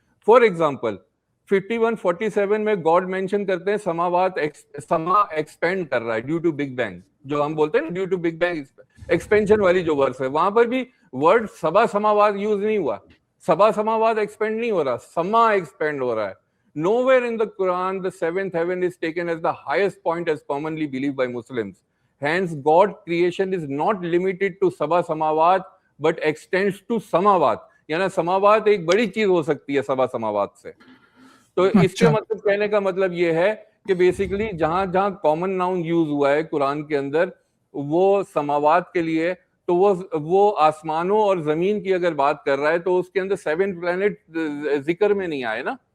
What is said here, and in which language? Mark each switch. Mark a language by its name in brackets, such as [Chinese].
[English] For example [Urdu] 51-47 میں God mention کرتے ہیں سماوات، سما ایکسپینڈ کر رہا ہے ڈیو ٹو بگ بینگ، جو ہم بولتے ہیں due to big bang expansion والی جو ورڈ ہے، وہاں پر بھی ورڈ سبع سماوات یوز نہیں ہوا. سبع سماوات ایکسپینڈ نہیں ہو رہا، سما ایکسپینڈ ہو رہا ہے. [English] Nowhere in the Quran the 7th heaven is taken as the highest point as commonly believed by Muslims. Hence God creation is not limited to sab'a samawat but extends to samawat. [Urdu] یعنی سماوات ایک بڑی چیز ہو سکتی ہے سبع سماوات سے. تو اس کے اچھا مطلب کہنے کا مطلب یہ ہے کہ بیسیکلی جہاں جہاں کامن ناؤن یوز ہوا ہے قرآن کے اندر وہ سماوات کے لیے، تو وہ آسمانوں اور زمین کی اگر بات کر رہا ہے تو اس کے اندر 7 پلانٹ ذکر میں نہیں آئے نا.